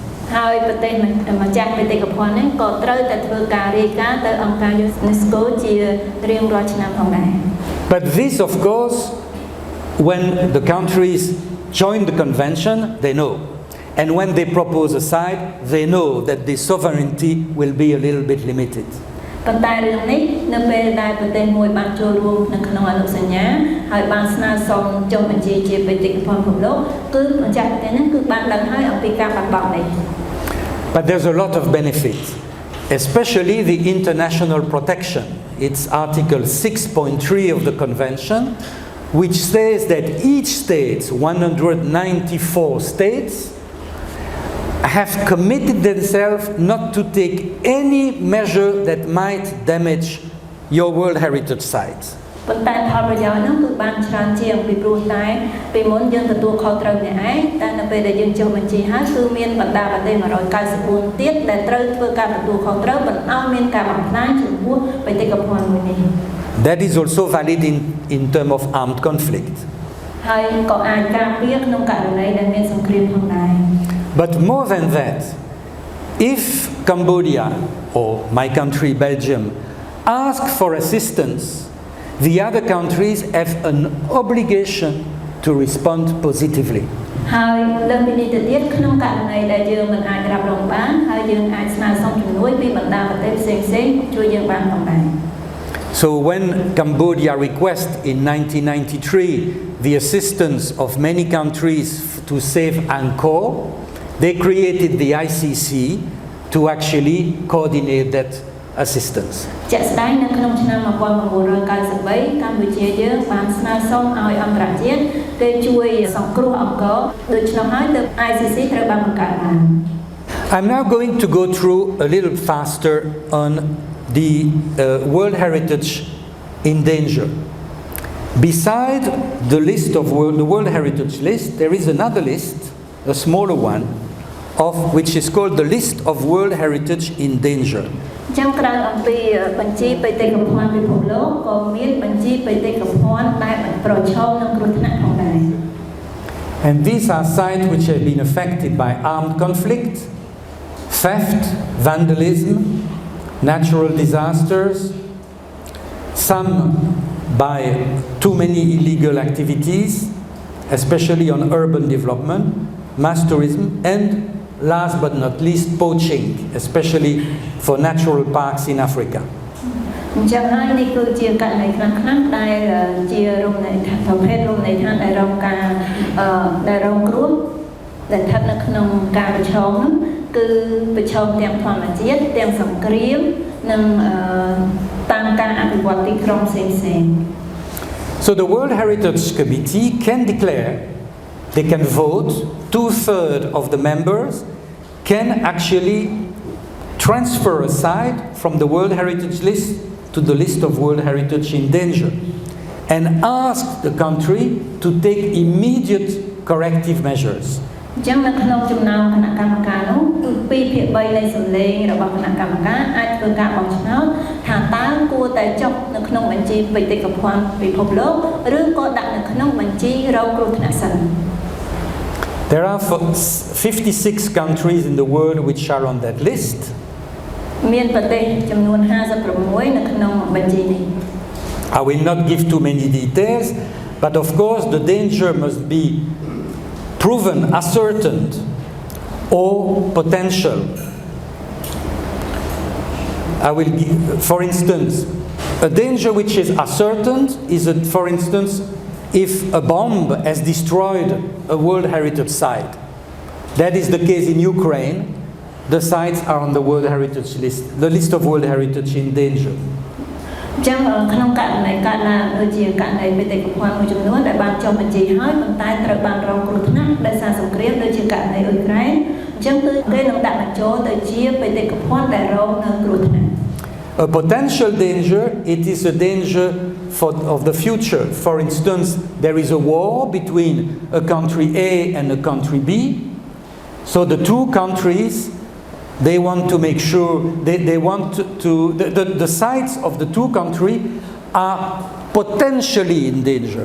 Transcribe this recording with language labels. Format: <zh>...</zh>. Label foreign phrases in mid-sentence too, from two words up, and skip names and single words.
<km>ហើយប្រទេសម្ចាស់បេតិកភណ្ឌនេះក៏ត្រូវតែធ្វើការរាយការណ៍ទៅអង្គការ UNESCO ជារៀងរាល់ឆ្នាំផងដែរ</km> <en>But this of course when the countries join the convention they know. And when they propose a site, they know that the sovereignty will be a little bit limited.</en> <km>ប៉ុន្តែរឿងនេះនៅពេលដែលប្រទេសមួយបានចូលរួមនៅក្នុងអនុសញ្ញាហើយបានស្នើសុំចុះបញ្ជីជាបេតិកភណ្ឌពិភពលោកគឺម្ចាស់ប្រទេសនេះគឺបានដឹងហើយអំពីការបាត់បង់នេះ</km> <en>But there's a lot of benefit, especially the international protection. It's Article 6.3 of the Convention, which says that each state, 194 states, have committed themselves not to take any measure that might damage your World Heritage Site.</en> <km>ប៉ុន្តែផលប្រយោជន៍នោះគឺបានច្រើនជាងពីព្រោះតែពីមុនយើងទទួលខុសត្រូវនេះឯងតែនៅពេលដែលយើងចុះបញ្ជីហើយគឺមានបណ្ដាប្រទេស194ទៀតដែលត្រូវធ្វើការទទួលខុសត្រូវមិនឲ្យមានការបំផ្លាញចំពោះបេតិកភណ្ឌមួយនេះ</km> <en>That is also valid in terms of armed conflict.</en> <km>ហើយក៏អាចការពារក្នុងករណីដែលមានសង្គ្រាមផងដែរ</km> <en>But more than that, if Cambodia or my country Belgium ask for assistance, the other countries have an obligation to respond positively.</en> <km>ហើយលើពីនេះទៅទៀតក្នុងករណីដែលយើងមិនអាចរ៉ាប់រងបានហើយយើងអាចស្នើសុំជំនួយពីបណ្ដាប្រទេសផ្សេងៗជួយយើងបានផងដែរ</km> <en>So when Cambodia requested in 1993 the assistance of many countries to save Angkor, they created the ICC to actually coordinate that assistance.</en> <km>ជាក់ស្ដែងនៅក្នុងឆ្នាំ1993កម្ពុជាយើងបានស្នើសុំឲ្យអន្តរជាតិគេជួយសង្គ្រោះអង្គរដូច្នោះហើយទើប ICC ត្រូវបានបង្កើតឡើង</km> <en>I'm now going to go through a little faster on the World Heritage in danger. Beside the list of the World Heritage list, there is another list, a smaller one, which is called the list of World Heritage in danger.</en> <km>ចឹងក្រៅអំពីបញ្ជីបេតិកភណ្ឌពិភពលោកក៏មានបញ្ជីបេតិកភណ្ឌដែលប្រឈមនឹងគ្រោះថ្នាក់ផងដែរ</km> <en>And these are sites which have been affected by armed conflict, theft, vandalism, natural disasters, some by too many illegal activities, especially on urban development, mass tourism, and last but not least, poaching, especially for natural parks in Africa.</en> <km>អញ្ចឹងហើយនេះគឺជាករណីខ្លះៗដែលជារមណីយដ្ឋានប្រភេទរមណីយដ្ឋានដែលរងការដែល រងគ្រោះដែលស្ថិតនៅក្នុងការប្រឈមនោះគឺប្រឈមទាំងធម្មជាតិ ទាំងសង្គ្រាមនិងតាមការអភិវឌ្ឍទីក្រុងផ្សេងៗ</km> <en>So the World Heritage Committee can declare, they can vote, 2/3 of the members can actually transfer a site from the World Heritage List to the list of World Heritage in danger, and ask the country to take immediate corrective measures.</en> <km>អញ្ចឹងនៅក្នុងចំណោមគណៈកម្មការនោះគឺ2ភាគ3នៃសម្លេងរបស់គណៈកម្មការអាចធ្វើការបោះឆ្នោតថាតើគួរតែចុះនៅក្នុងបញ្ជីបេតិកភណ្ឌពិភពលោកឬក៏ដាក់នៅក្នុងបញ្ជីរងគ្រោះថ្នាក់សិន</km> <en>There are 56 countries in the world which are on that list.</en> <km>មានប្រទេសចំនួន56នៅក្នុងបញ្ជីនេះ</km> <en>I will not give too many details, but of course the danger must be proven, ascertained, or potential. I will give, for instance, a danger which is ascertained is, for instance, if a bomb has destroyed a World Heritage site. That is the case in Ukraine. The sites are on the World Heritage list, the list of World Heritage in danger.</en> <km>អញ្ចឹងក្នុងករណីកើតឡើងដូចជាករណីបេតិកភណ្ឌមួយចំនួនដែលបានចុះបញ្ជីហើយប៉ុន្តែត្រូវបានរងគ្រោះថ្នាក់ដោយសារសង្គ្រាមដូចជាករណីអ៊ុយក្រែនអញ្ចឹងគឺគេនឹងដាក់បញ្ចូលទៅជាបេតិកភណ្ឌដែលរងនៅគ្រោះថ្នាក់</km> <en>A potential danger, it is a danger of the future. For instance, there is a war between a country A and a country B. So the two countries, they want to make sure, they want the sites of the two countries are potentially in danger.</en>